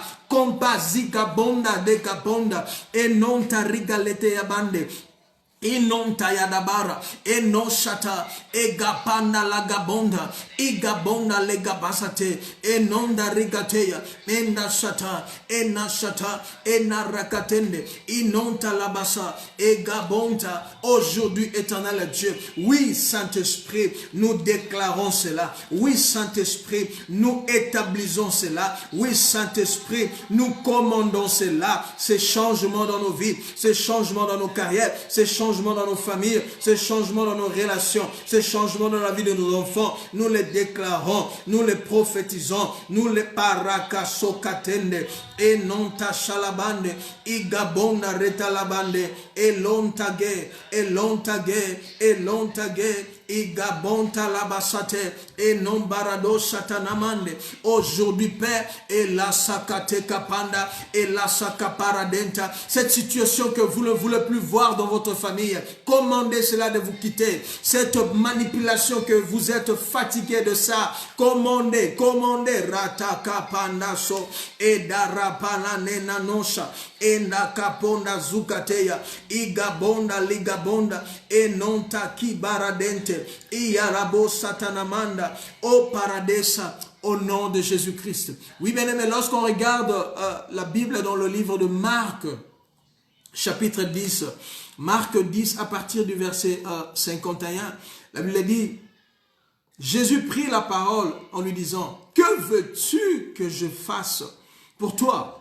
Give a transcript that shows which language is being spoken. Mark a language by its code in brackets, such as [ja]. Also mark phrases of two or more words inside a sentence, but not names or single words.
[fr] Compazika bonda de kabonda et non tarigalete yabande. Inonta yadabara, eno shata, egapanda lagabonda, igabonda legabasate, enonda rigateya, enda shata, ena rakatende, inonta labasa, egabonta. Aujourd'hui, éternel Dieu, oui, Saint-Esprit, nous déclarons cela. Oui, Saint-Esprit, nous établissons cela. Oui, Saint-Esprit, nous commandons cela. Ces changements dans nos vies, ces changements dans nos carrières, ces changements dans nos familles, ces changements dans nos relations, ces changements dans la vie de nos enfants, nous les déclarons, nous les prophétisons, nous les parakasokatende, et non tachalabande, igabonda retalabande, et lontage, et lontage, et lontage, igabonta labasate, et non barado satanamande. Aujourd'hui, Père, et la sakate kapanda, et la sakaparadenta, cette situation que vous ne voulez plus voir dans votre famille, commandez cela de vous quitter. Cette manipulation que vous êtes fatigué de ça, commandez, rataka pandaso, et darapana nenanosha, et nakaponda zukateya, igabonda ligabonda, et non taki baradente, Iyarabo satanamanda, au paradesa, au nom de Jésus-Christ. Oui, bien aimé, lorsqu'on regarde la Bible dans le livre de Marc, chapitre 10, Marc 10, à partir du verset 51, la Bible dit, Jésus prit la parole en lui disant, « Que veux-tu que je fasse pour toi ?»